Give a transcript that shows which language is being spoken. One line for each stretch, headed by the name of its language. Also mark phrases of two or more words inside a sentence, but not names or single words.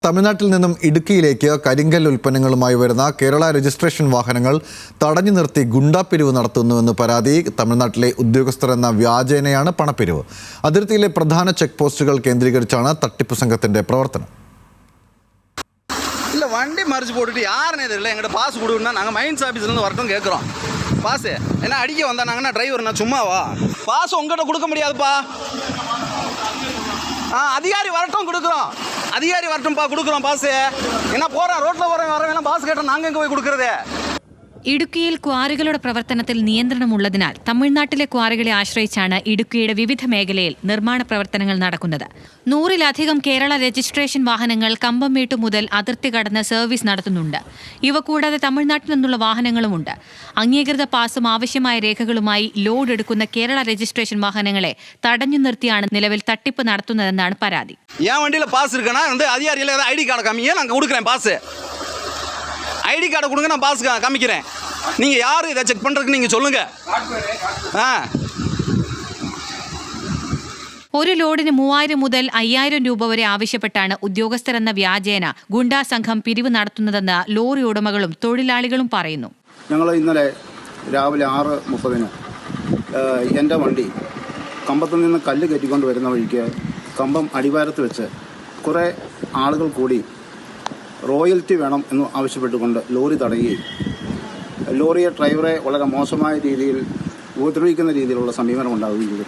Malayalam: തമിഴ്നാട്ടിൽ നിന്നും ഇടുക്കിയിലേക്ക് കരിങ്കൽ ഉൽപ്പന്നങ്ങളുമായി വരുന്ന കേരള രജിസ്ട്രേഷൻ വാഹനങ്ങൾ തടഞ്ഞു നിർത്തി ഗുണ്ടാപ്പിരിവ് നടത്തുന്നുവെന്ന് പരാതി. തമിഴ്നാട്ടിലെ ഉദ്യോഗസ്ഥരെന്ന വ്യാജേനയാണ് പണപ്പിരിവ്. അതിർത്തിയിലെ പ്രധാന ചെക്ക് പോസ്റ്റുകൾ കേന്ദ്രീകരിച്ചാണ് തട്ടിപ്പ് സംഘത്തിന്റെ പ്രവർത്തനം.
Tamil: வண்டி மறிச்சு போட்டுட்டு யாருன்னு தெரியல. எங்கிட்ட பாஸ் கொடுன்னா நாங்கள் மைன்ஸ் ஆஃபீஸ்லேருந்து வரட்டும் கேட்குறோம். பாஸு என்ன அடிக்க வந்தாங்கன்னா டிரைவர் நான் சும்மாவா? பாஸ் உங்கள்கிட்ட கொடுக்க முடியாதுப்பா. அதிகாரி வரட்டும் கொடுக்குறோம். அதிகாரி வரட்டும்ப்பா கொடுக்குறோம் பாஸு. என்ன போகிறோம் ரோட்டில் வரவேலாம் பாஸ் கேட்டால் நாங்கள் எங்கே போய் கொடுக்குறது?
Malayalam: ഇടുക്കിയിൽ ക്വാറികളുടെ പ്രവർത്തനത്തിൽ നിയന്ത്രണമുള്ളതിനാൽ തമിഴ്നാട്ടിലെ ക്വാറികളെ ആശ്രയിച്ചാണ് ഇടുക്കിയുടെ വിവിധ മേഖലയിൽ നിർമ്മാണ പ്രവർത്തനങ്ങൾ നടക്കുന്നത്. 100-ലധികം കേരള രജിസ്ട്രേഷൻ വാഹനങ്ങൾ കമ്പംമേട്ടു മുതൽ അതിർത്തി കടന്ന് സർവീസ് നടത്തുന്നുണ്ട്. ഇവ കൂടാതെ തമിഴ്നാട്ടിൽ നിന്നുള്ള വാഹനങ്ങളുമുണ്ട്. അംഗീകൃത പാസും ആവശ്യമായ രേഖകളുമായി ലോഡ് എടുക്കുന്ന കേരള രജിസ്ട്രേഷൻ വാഹനങ്ങളെ തടഞ്ഞു നിർത്തിയാണ് നിലവിൽ തട്ടിപ്പ് നടത്തുന്നതെന്നാണ് പരാതി.
Tamil: ஐடி கார்டை கொடுங்க, நான் பாஸ் காமிக்கிறேன். நீங்கள் யார் இதை செக் பண்ணுறதுக்கு நீங்கள் சொல்லுங்கள்.
Malayalam: ഒരു ലോഡിന് 3000 മുതൽ 5000 രൂപ വരെ ആവശ്യപ്പെട്ടാണ് ഉദ്യോഗസ്ഥരെന്ന വ്യാജേന ഗുണ്ടാ സംഘം പിരിവ് നടത്തുന്നതെന്ന് ലോറി ഉടമകളും തൊഴിലാളികളും പറയുന്നു. ഞങ്ങൾ ഇന്നലെ രാവിലെ 6:30 എൻ്റെ വണ്ടി കമ്പത്തിൽ നിന്ന് കല്ല് കയറ്റിക്കൊണ്ട് വരുന്ന വഴിക്ക് കമ്പം അടിവാരത്ത് വെച്ച് കുറേ ആളുകൾ കൂടി റോയൽറ്റി വേണം എന്ന് ആവശ്യപ്പെട്ടുകൊണ്ട് ലോറി തടയുകയും ലോറിയെ ഡ്രൈവറെ വളരെ മോശമായ രീതിയിൽ ഉപദ്രവിക്കുന്ന രീതിയിലുള്ള സമീപനം ഉണ്ടാവുകയും ചെയ്തു.